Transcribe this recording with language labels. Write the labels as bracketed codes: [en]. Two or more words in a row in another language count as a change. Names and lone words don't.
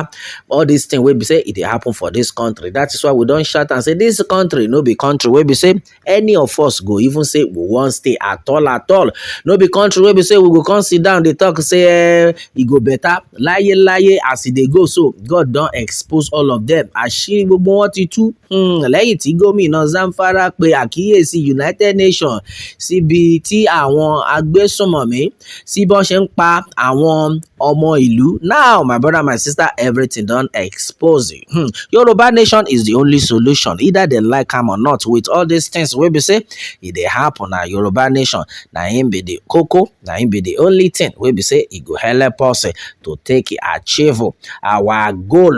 [pcm] All these things wey be say e dey happen for this country. That is why we don shout and say this country no be country wey be say any of us go even say we wan stay at all at all. No be country wey be say we go come sit down dey talk say e go better. [yo] Láyé láyé [pcm] as e dey go so God don expose all of them. [yo] Àṣírí gbogbo wọn ti tú lẹ́yìn tí gómìnà Zamfara pe àkíyèsí United Nations síbi tí àwọn agbésùnmọ̀mí sí bọ́n ṣe ń pa àwọn ọmọ ìlú. [pcm] Now my brother, my sister, everything don expose. Yoruba nation is the only solution, either they like am or not. With all these things wey be say e dey happen, na Yoruba nation na im be the koko, na im be the only thing wey be say e go help us to take achieve our goal.